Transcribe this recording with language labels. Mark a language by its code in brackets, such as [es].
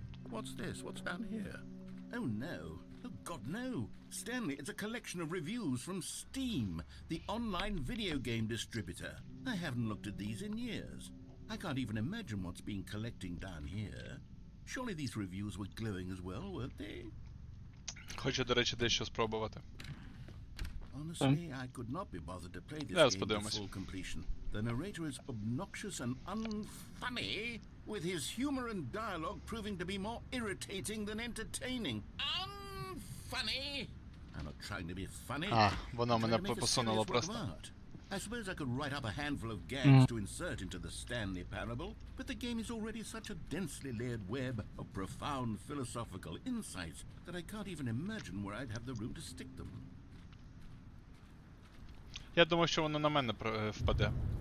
[en] What's this? What's down here? Oh no. Oh God, no. Stanley, it's a collection of reviews from Steam, the online video game distributor. I haven't looked at these in years. I can't even imagine what's been collecting down here. Surely these reviews were glowing as well, weren't they? [uk] Хочу, до речі, дещо спробувати. [en] Honestly, I could not be bothered to play this game to full completion. The narrator is obnoxious and unfunny, with his humor and dialogue proving to be more irritating than entertaining. Unfunny! I'm not trying to be funny. [uk] Воно мене посунуло просто. [en] I suppose I could write up a handful of gags to insert into the Stanley Parable, but the game is already such a densely layered web of profound philosophical insights that I can't even imagine where I'd have the room to stick them. [uk] Я думав, що воно на мене впаде.